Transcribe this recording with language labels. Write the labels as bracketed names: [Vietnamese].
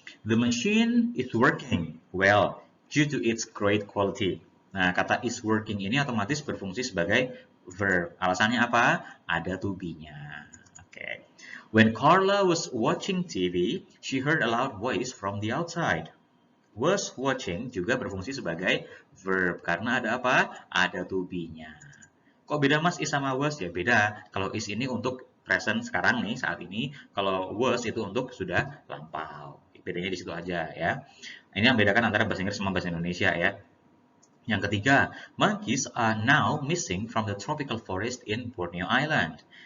[English] The machine is working well due to its great quality. [Indonesian] Nah, kata is working ini otomatis berfungsi sebagai verb. Alasannya apa? Ada to be-nya. Oke. [English] When Carla was watching TV, she heard a loud voice from the outside. [Indonesian] Was watching juga berfungsi sebagai verb karena ada apa? Ada to be-nya. Kok beda mas is sama was? Ya beda. Kalau is ini untuk present sekarang nih saat ini. Kalau was itu untuk sudah lampau. Bedanya di situ aja ya. Ini yang bedakan antara bahasa Inggris sama bahasa Indonesia ya. Yang ketiga, [English] monkeys are now missing from the tropical forest in Borneo Island.